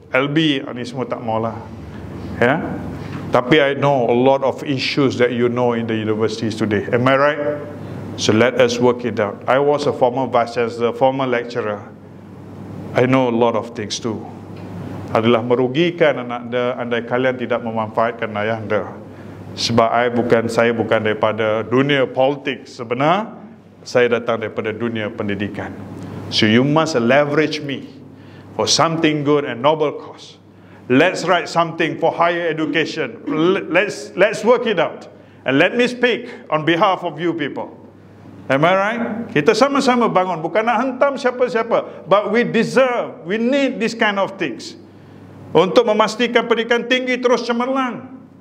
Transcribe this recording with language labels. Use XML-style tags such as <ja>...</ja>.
<ms>LB, ini semua tak maulah. Ya? Tapi</ms> <en>I know a lot of issues that you know in the universities today. Am I right? So let us work it out. I was a former vice chancellor, former lecturer. I know a lot of things too.</en> <ms>Adalah merugikan anak anda andai kalian tidak memanfaatkan ayah anda. Sebab saya bukan daripada dunia politik sebenar, saya datang daripada dunia pendidikan.</ms> <en>So you must leverage me for something good and noble cause. Let's write something for higher education. Let's work it out. And let me speak on behalf of you people. Am I right?</en> <ms>Kita sama-sama bangun. Bukan nak hentam siapa-siapa.</ms> <en>But we deserve, we need this kind of things.</en> <ms>Untuk memastikan pendidikan tinggi terus cemerlang.</ms>